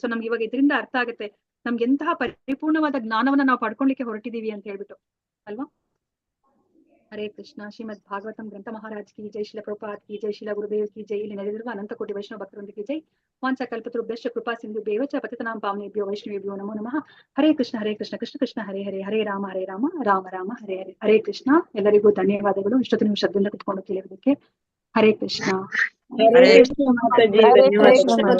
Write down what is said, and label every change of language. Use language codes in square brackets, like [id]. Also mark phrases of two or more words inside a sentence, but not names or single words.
[kn] ಸೊ ನಮ್ಗೆ ಇವಾಗ ಇದರಿಂದ ಅರ್ಥ ಆಗುತ್ತೆ ನಮ್ಗೆ ಎಂತಹ ಪರಿಪೂರ್ಣವಾದ ಜ್ಞಾನವನ್ನ ನಾವು ಪಡ್ಕೊಳ್ಲಿಕ್ಕೆ ಹೊರಟಿದೀವಿ ಅಂತ ಹೇಳ್ಬಿಟ್ಟು ಅಲ್ವಾ. [sa] हरे कृष्ण. [hi] श्रीमद् भागवतम् ग्रन्थ महाराज की जय, श्रील प्रभुपाद की जय, श्रील गुरुदेव की जय. [kn] ಇಲ್ಲಿ ನಡೆದಿರುವ ಅನಂತ ಕೋಟಿ ವೈಷ್ಣವ ಭಕ್ತರೊಂದಿಗೆ ಜೈ. [sa] वाञ्छ कल्पतरुभ्यश्च कृपा सिन्धु बेवच पतितनां पावनेभ्यो वैष्णवेभ्यो नमो नमः. हरे कृष्ण कृष्ण कृष्ण हरे हरे, हरे राम राम राम हरे हरे. हरे कृष्ण. [kn] ಎಲ್ಲರಿಗೂ ಧನ್ಯವಾದಗಳು ಇಷ್ಟೊತ್ತು ನೀವು ಶ್ರದ್ಧೆಯಿಂದ ಕುತ್ಕೊಂಡು ಕೇಳಿರೋದಕ್ಕೆ. [sa] हरे कृष्ण. हरे कृष्ण माताजी, धन्यवाद.